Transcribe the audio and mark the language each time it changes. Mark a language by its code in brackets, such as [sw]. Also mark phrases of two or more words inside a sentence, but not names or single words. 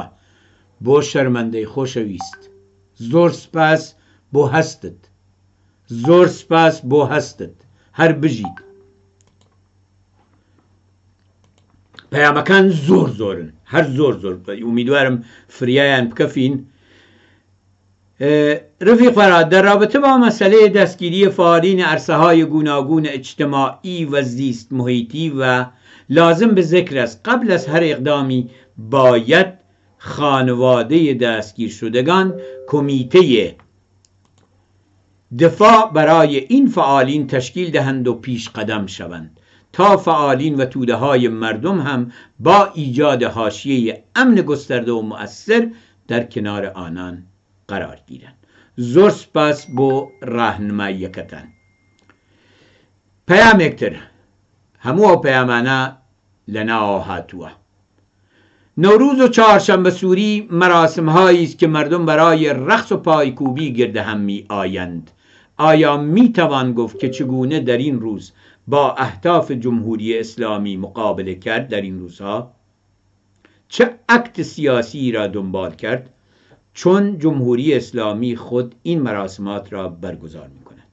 [ckb] بۆ شەرمەندەی خۆشەویست، زۆر سپاس بۆ هەستت، زۆر سپاس بۆ هەستت، هەر بژیت. پەیامەکان زۆر زۆرن، هەر زۆر زۆر، ئومیدوارم فریایان بکەفین. [fa] ڕفیق فەرهاد دەرابطە با مەسەلەی دەستگیری فعالین عرصه‌های گوناگون اجتماعی و زیست محیطی و لازم به ذکر است قبل از هر اقدامی باید خانواده دستگیر شدگان کمیته دفاع برای این فعالین تشکیل دهند و پیش قدم شوند تا فعالین و توده های مردم هم با ایجاد حاشیه امن گسترده و مؤثر در کنار آنان قرار گیرند. [ckb] زۆر سپاس بۆ ڕاهنماییەکەتان. پەیامێکتر هەموو ئەو پەیامانە لەناوە هاتووە. [fa] نەوروز و چهارشەمبە سووری مراسمهایی است که مردم برای رقص و پایکوبی گرد هم می آیند. آیا می توان گفت که چگونه در این روز با اهداف جمهوری اسلامی مقابله کرد؟ در این روزها چه اکت سیاسی را دنبال کرد؟ چون جمهوری اسلامی خود این مراسمات را برگزار می کند.